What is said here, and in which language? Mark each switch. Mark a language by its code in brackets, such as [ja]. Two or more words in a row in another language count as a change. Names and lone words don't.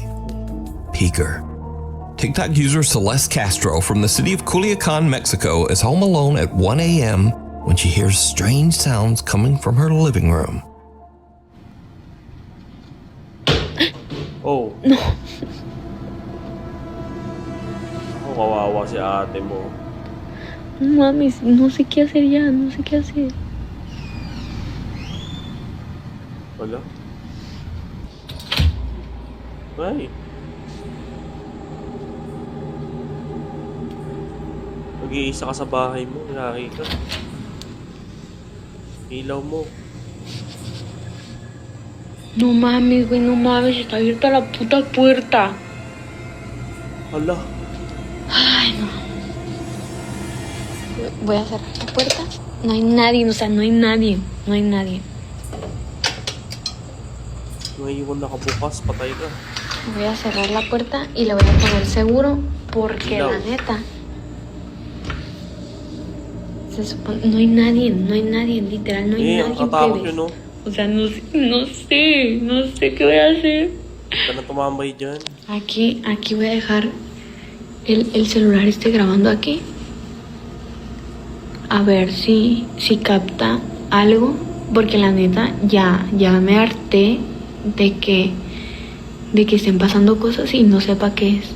[en] Peeker. TikTok user Celeste Castro from the city of Culiacan, Mexico is home alone at 1 a.m. when she hears strange sounds coming from her living room. Oh. [es] No. [tl] Ako, kawawa si ate mo. [es] No mames, no sé qué hacer ya, no sé qué hacer. [tl] Wala. Ay. Mag-iisa ka sa bahay mo, laki ka. Ilaw mo. [es] No mames, güey, no mames, está abierta la puta puerta. [tl] Hala. [es] Ay, no. Voy a cerrar la puerta. No hay nadie, o sea, no hay nadie. No hay nadie. [tl] Ngayon nakabukas, patay ka. [es] Voy a cerrar la puerta y la voy a poner seguro porque No. la neta se supone, no hay nadie, literal, no hay [tl] Ang [es] nadie, [tl] katakot [es] plebes. [tl] yun, no? [es] O sea, no sé qué voy a hacer. [tl] Ka na tumambay dyan. [es] Aquí voy a dejar el celular grabando aquí. A ver si capta algo, porque la neta ya me harté de que estén pasando cosas y no sepa qué es.